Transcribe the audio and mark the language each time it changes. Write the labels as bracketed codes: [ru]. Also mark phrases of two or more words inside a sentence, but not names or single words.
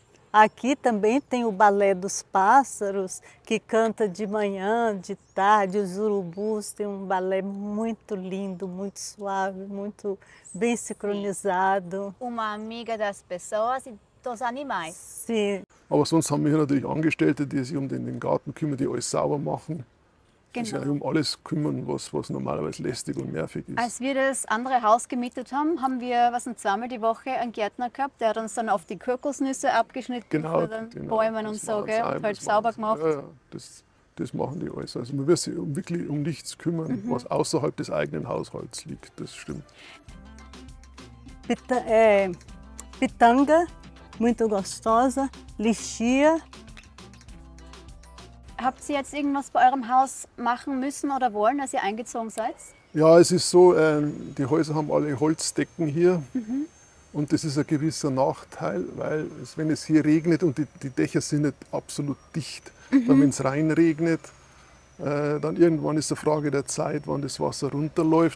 [pt] Aqui também tem o Balé dos Pássaros, que canta de manhã, de tarde, os urubus. Tem um balé muito lindo, muito suave, muito bem sincronizado. Uma amiga das pessoas e dos animais. Sim. [de] Aber sonst haben wir hier natürlich Angestellte, die sich um den Garten kümmern, die alles sauber machen. Die sich um alles kümmern, was normalerweise lästig und nervig ist. Als wir das andere Haus gemietet haben, haben wir zweimal die Woche einen Gärtner gehabt, der hat uns dann auf die Kokosnüsse abgeschnitten von den Bäumen und so, gell, und halt sauber gemacht. Ja, das machen die alles. Also man wird sich wirklich um nichts kümmern, was außerhalb des eigenen Haushalts liegt. Das stimmt. [pt] Pitanga, muito gostosa. Lixia. [de] Habt ihr jetzt irgendwas bei eurem Haus machen müssen oder wollen, als ihr eingezogen seid? Ja, es ist so, die Häuser haben alle Holzdecken hier. Und das ist ein gewisser Nachteil, weil wenn es hier regnet und die Dächer sind nicht absolut dicht, dann wenn es reinregnet, dann irgendwann ist es eine Frage der Zeit, wann das Wasser runterläuft.